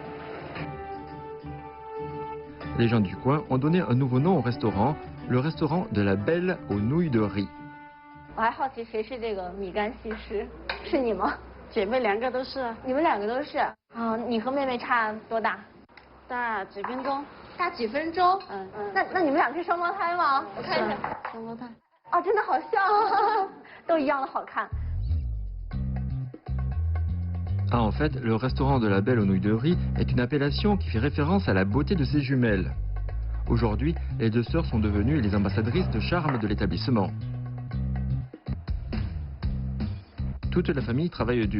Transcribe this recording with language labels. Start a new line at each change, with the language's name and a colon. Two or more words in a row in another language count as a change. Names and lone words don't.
French: Les gens du coin ont donné un nouveau nom au restaurant, le restaurant de la Belle aux nouilles de riz.
Chinese: 我还好奇谁是这个米干西施，是你吗？姐妹2个都是啊，你们2个都是啊？你和妹妹差多大？大几分钟。大几分钟？那你们2个是双胞胎吗？我看一下，双胞胎。啊，真的好像啊，都一样的好看。
French: Ah, en fait, le restaurant de la Belle aux nouilles de riz est une appellation qui fait référence à la beauté de ses jumelles. Aujourd'hui, les 2 sœurs sont devenues les ambassadrices de charme de l'établissement. Toute la famille travaille dur.